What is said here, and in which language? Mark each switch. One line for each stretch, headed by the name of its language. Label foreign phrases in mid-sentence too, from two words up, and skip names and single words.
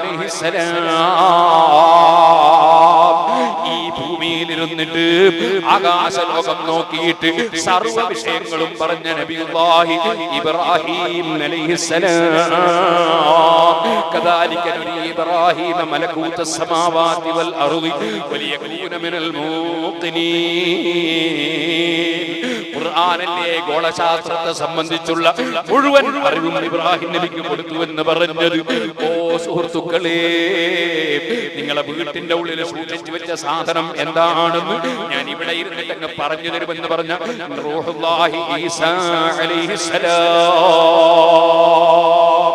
Malayalam: അലൈഹിസ്സലാം ഈ ഭൂമിയിലിരുന്നിട്ട് ആകാശലോകം നോക്കിയിട്ട് സർവ്വ വിഷയങ്ങളും പറഞ്ഞ നബിയുല്ലാഹി ഇബ്രാഹിം അലൈഹിസ്സലാം
Arabic: كذلك نبي إبراهيم ملكوت السماوات والأرض وليكون من
Malayalam: الموقنين ഖുർആനിലെ ഗോളശാസ്ത്രത്തെ സംബന്ധിച്ചുള്ള മുഴുവൻ അറിവും ഇബ്രാഹിം നബിക്ക് കൊടുത്തു എന്ന് പറഞ്ഞത് ഓ സുഹൃത്തുക്കളെ നിങ്ങളെ വീട്ടിന്റെ ഉള്ളിൽ സൂക്ഷിച്ചു വെച്ച സാധനം എന്താണെന്ന് ഞാൻ ഇവിടെ ഇരുന്നിട്ട് അങ്ങ് പറഞ്ഞു തരുമെന്ന് പറഞ്ഞ റൂഹുല്ലാഹി ഈസാ അലൈഹിസ്സലാം.